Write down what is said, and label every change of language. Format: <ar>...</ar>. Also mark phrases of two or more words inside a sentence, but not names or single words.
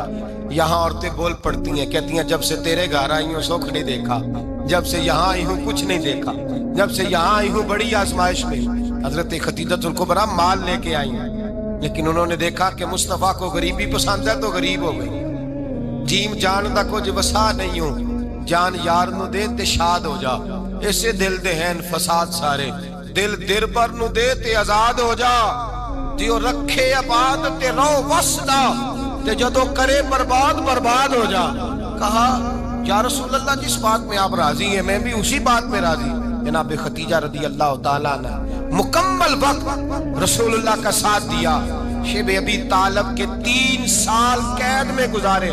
<ur>یہاں عورتیں بول پڑتی ہیں, کہتی ہیں جب سے تیرے گھر آئی ہوں سکھ نہیں دیکھا, جب سے یہاں آئی ہوں کچھ نہیں دیکھا, جب سے یہاں آئی ہوں بڑی آزمائش میں. حضرت خدیجہ الکبریٰ مال لے کے آئی ہیں, لیکن انہوں نے دیکھا کہ مصطفیٰ کو غریبی پسند ہے تو غریب ہو گئی.</ur> <pa>جیم جان دا کچھ وسا نہیں ہوں, جان یار نو دے تے شاد ہو جا. اسے دل دے ہیں فساد سارے, دل دیر پر نو دے تے آزاد ہو جا. دیو رکھے آباد تے رو وسدا, تے جدو کرے برباد برباد ہو جا.</pa> <ur>کہا</ur> <ar>یا رسول اللہ</ar> <ur>جس بات میں آپ راضی ہیں میں بھی اسی بات میں راضی. جناب خدیجہ</ur> <ar>رضی اللہ تعالیٰ</ar> <ur>نے مکمل وقت رسول اللہ کا ساتھ دیا. شیب ابی طالب کے 3 سال قید میں گزارے.</ur>